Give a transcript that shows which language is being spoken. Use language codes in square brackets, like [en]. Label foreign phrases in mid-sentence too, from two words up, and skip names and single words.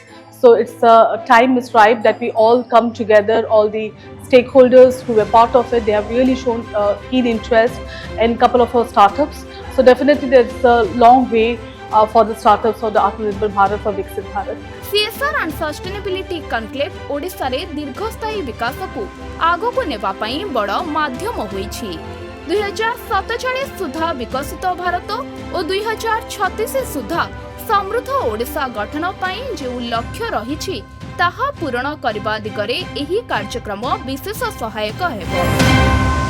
[en] So it's time is ripe that we all come together, all the stakeholders who were part of it. They have really shown keen interest in a couple of our startups. So definitely there's a long way for the startups for the Atmanirbhar Bharat for Viksit Bharat. [or] CSR and Sustainability Conclave ଓଡ଼ିଶା ରେ ଦୀର୍ଘସ୍ଥାୟୀ ବିକାଶ କୁ ଆଗ କୁ ନେବା ପାଇଁ ବଡ଼ ମାଧ୍ୟମ ହୋଇଛି। 2047 ସୁଦ୍ଧା ବିକଶିତ ଭାରତ ଓ 2036 ସୁଦ୍ଧା ସମୃଦ୍ଧ ଓଡ଼ିଶା ଗଠନ ପାଇଁ ଯେ ଲକ୍ଷ୍ୟ ରହିଛି ତାହା ପୂର୍ଣ୍ଣ କରିବା ଦିଗରେ ଏହି କାର୍ଯ୍ୟକ୍ରମ ବିଶେଷ ସହାୟକ ହେବ।